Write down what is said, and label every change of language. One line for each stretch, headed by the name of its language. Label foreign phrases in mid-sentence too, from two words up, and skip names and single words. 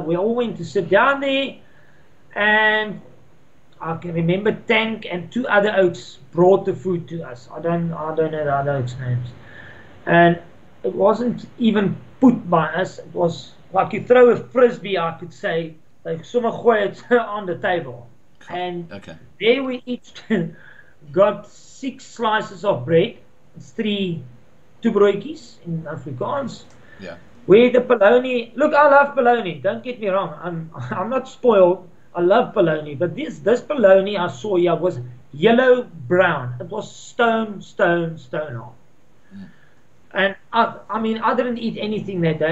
English: We all went to sit down there, and I can remember Tank and 2 other oaks brought the food to us. I don't know the other oaks' names, and it wasn't even put by us. It was like you throw a frisbee, I could say, like
Afrikaans: sommer gooi
English: it on the table. And there we each got 6 slices of bread. It's 2 broodjies in Afrikaans. Yeah. Where the bologna, look, I love bologna, don't get me wrong. I'm not spoiled. I love bologna, but this bologna I saw here was yellow brown. It was stone hard. And I mean, I didn't eat anything that day.